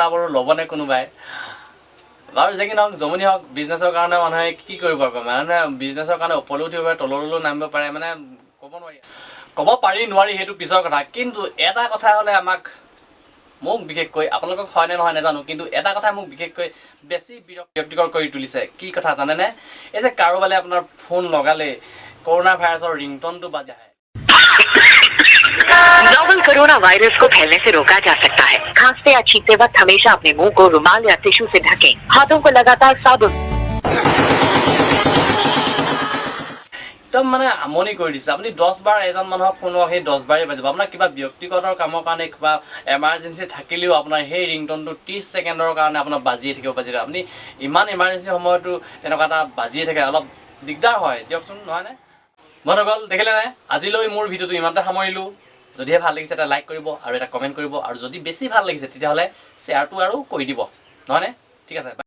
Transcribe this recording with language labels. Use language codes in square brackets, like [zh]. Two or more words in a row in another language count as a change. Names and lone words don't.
[as] বাৰু ল'বনে কোনোবাই বাৰু যে কি নহওক জমনি হওক বিজনেছৰ কাৰণে মানুহে কি কৰিব পাৰে মানুহে বিজনেছৰ কাৰণে ওপৰলৈ উঠিব পাৰে তললৈও নামিব পাৰে মানে ক'ব পাৰি নোৱাৰি সেইটো পিছৰ কথা কিন্তু এটা কথা হ'লে মোক বিশেষকৈ আপোনালোকক হয়নে নহয় নাজানো কিন্তু এটা কথা মোক বিশেষকৈ বেছি বিৰক্তিকৰ কৰি তুলিছে কি কথা জানেনে এই যে কাৰোবালে আপোনাৰ ফোন লগালে কৰোনা ভাইৰাছৰ ৰিংটনটো বাজি আহে [hi] नोवेल कोरोना वायरस को फैलने से रोका जा सकता है खांसते या छींकते वक्त हमेशा अपने मुंह को रुमाल या टिश्यू से ढकें हाथों को लगातार साबुन [as] একদম মানে আমনি কৰি দিছে আপুনি 10 বাৰ এজন মানুহক ফোন লগাওক সেই 10 বাৰেই বাজিব আপোনাৰ কিবা ব্যক্তিগত কামৰ কাৰণে কিবা এমাৰ্জেঞ্চি থাকিলেও আপোনাৰ সেই ৰিংটনটো 30 ছেকেণ্ডৰ কাৰণে আপোনাৰ বাজিয়ে থাকিব আপুনি ইমান এমাৰ্জেঞ্চি সময়তো তেনেকুৱা এটা বাজিয়ে থাকে অলপ দিগদাৰ হয় দিয়কচোন নহয়নে বন্ধুসকল দেখিলেনে আজিলৈ মোৰ ভিডিঅ'টো ইমানতে সামৰিলোঁ যদিহে ভাল লাগিছে এটা লাইক কৰিব আৰু এটা কমেণ্ট কৰিব আৰু যদি বেছি ভাল লাগিছে তেতিয়াহ'লে শ্বেয়াৰটো আৰু কৰি দিব নহয়নে ঠিক আছে